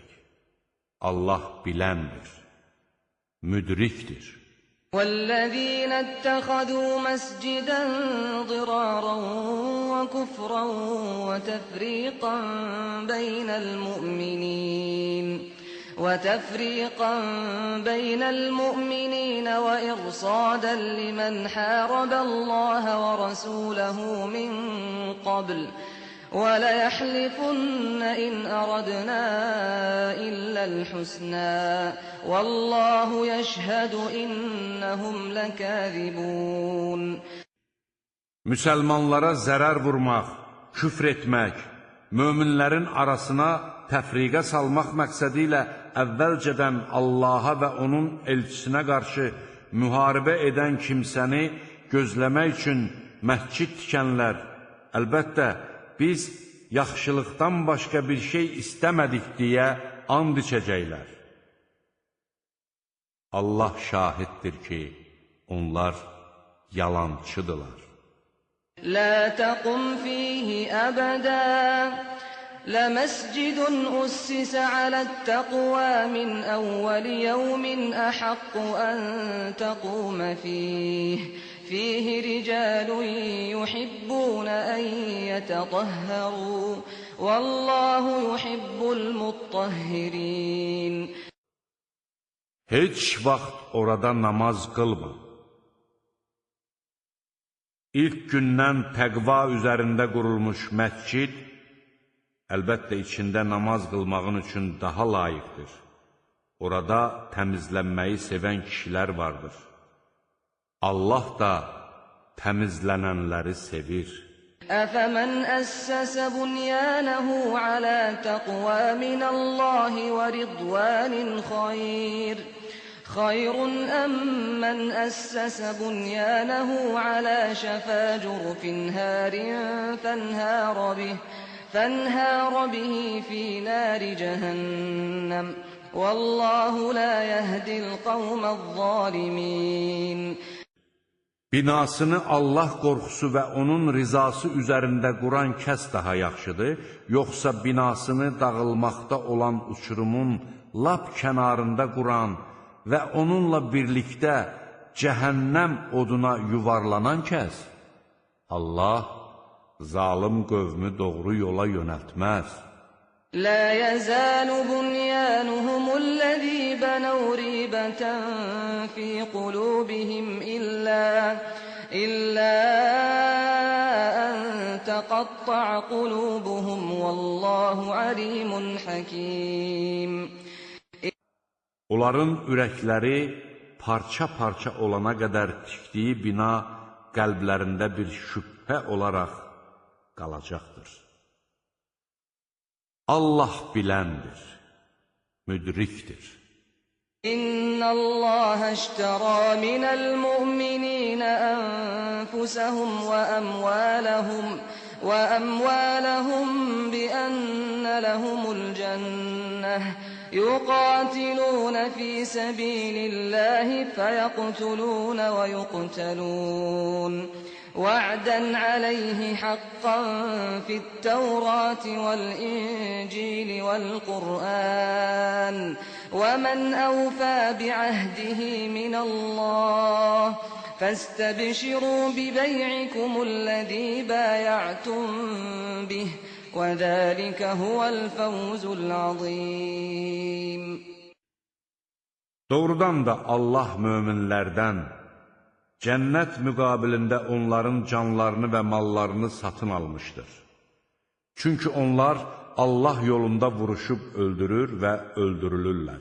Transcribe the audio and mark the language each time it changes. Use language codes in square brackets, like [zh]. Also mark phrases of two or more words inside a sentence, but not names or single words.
[az] Allah biləndir, müdrikdir. [ar] وَالَّذِينَ اتَّخَذُوا مَسْجِدًا ضِرَارًا وَكُفْرًا وَتَفْرِيقًا بَيْنَ الْمُؤْمِنِينَ وَإِرْصَادًا لِمَنْ حَارَبَ اللَّهَ وَرَسُولَهُ مِنْ قَبْلُ وَلَيَحْلِفُنَّ إِنْ أَرَدْنَا إِلَّا الْحُسْنَى وَاللَّهُ يَشْهَدُ إِنَّهُمْ لَكَاذِبُونَ. [az] Müsəlmanlara zərər vurmaq, küfr etmək, möminlərin arasına təfriqə salmaq məqsədi ilə əvvəlcədən Allaha və onun elçisinə qarşı müharibə edən kimsəni gözləmək üçün məscid tikənlər, əlbəttə, biz yaxşılıqdan başqa bir şey istəmədik deyə and içəcəklər. Allah şahiddir ki, onlar yalançıdırlar. [ar] لا تقم فيه أبدا لمسجد أسس على التقوى من أول يوم أحق أن تقوم فيه رجال يحبون أن يتطهروا والله يحب المطهرين. [az] Heç vaxt orada namaz qılma. İlk gündən təqva üzərində qurulmuş məscid, əlbəttə içində namaz qılmağın üçün daha layiqdir. Orada təmizlənməyi sevən kişilər vardır. Allah da təmizlənənləri sevir. [ar] أفمن أسس بنيانه على تقوى من الله ورضوان خير أم من أسس بنيانه على شفا جرف هار فانهار به في نار جهنم والله لا يهدي القوم الظالمين. [az] Binasını Allah qorxusu və onun rizası üzərində quran kəs daha yaxşıdır, yoxsa binasını dağılmaqda olan uçurumun lap kənarında quran və onunla birlikdə cəhənnəm oduna yuvarlanan kəs? Allah zalım qövmü doğru yola yönəltməz. [ar] لا يزال بنيانهم الذي بنوا ريبة في قلوبهم إلا أن تقطع قلوبهم والله عليم حكيم. [az] Onların ürəkləri parça-parça olana qədər tikdiyi bina qəlblərində bir şübhə olaraq qalacaqdır. Allah biləndir, müdrikdir. [ar] إِنَّ اللَّهَ اشْتَرَىٰ مِنَ الْمُؤْمِنِينَ أَنفُسَهُمْ وَأَمْوَالَهُم بِأَنَّ لَهُمُ الْجَنَّةَ يُقَاتِلُونَ فِي سَبِيلِ اللَّهِ فَيَقْتُلُونَ وَيُقْتَلُونَ. وعدا عليه حقا في التوراة والإنجيل والقرآن ومن أوفى بعهده من الله فاستبشروا ببيعكم الذي بايعتم به وذلك هو الفوز العظيم. [az] Doğrudan da Allah möminlərdən cənnət müqabilində onların canlarını və mallarını satın almışdır. Çünki onlar Allah yolunda vuruşub öldürür və öldürülürlər.